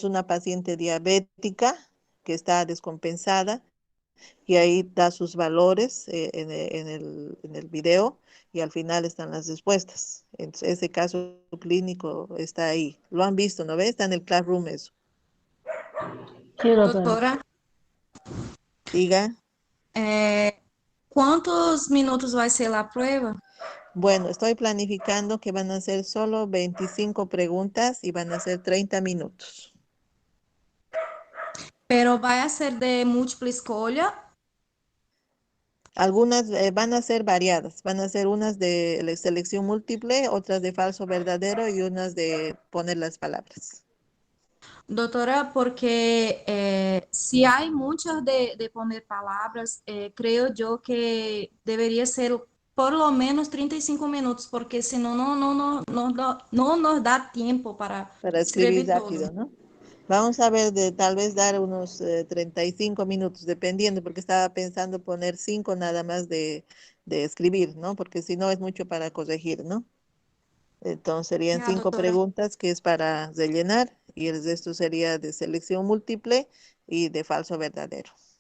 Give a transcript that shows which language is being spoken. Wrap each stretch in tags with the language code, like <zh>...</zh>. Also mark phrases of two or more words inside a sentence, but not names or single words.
<es>una paciente diabética que está descompensada Y ahí da sus valores en el video y al final están las respuestas. Entonces, ese caso clínico está ahí. Lo han visto, ¿no ves? Está en el Classroom eso. Sí, doctora.</es> <pt>Doutora, Diga. quantos minutos vai ser a prova?</pt> <es>Bueno, estoy planificando que van a ser solo 25 preguntas y van a ser 30 minutos.</es> <pt>Pero vai a ser de múltipla escolha?</pt> <es>Algunas van a ser variadas, van a ser unas de selección múltiple, otras de falso verdadero y unas de poner las palabras.</es> <pt>Doutora, porque se há muitas de poner palavras, creio eu que deveria ser</pt> <es>por lo menos</es> <pt>35 minutos, porque senão não nos dá tempo para</pt> <es>Escribir</es> <pt>escrever rápido, todo.</pt> <es>¿no? Vamos a ver, tal vez dar unos 35 minutos, dependiendo, porque estaba pensando poner 5 nada más de escribir, ¿no? Porque si no es mucho para corregir, ¿no? Entonces serían Ya, 5</es> <pt>doutora.</pt> <es>preguntas que es para rellenar y el resto sería de selección múltiple y de falso verdadero.</es>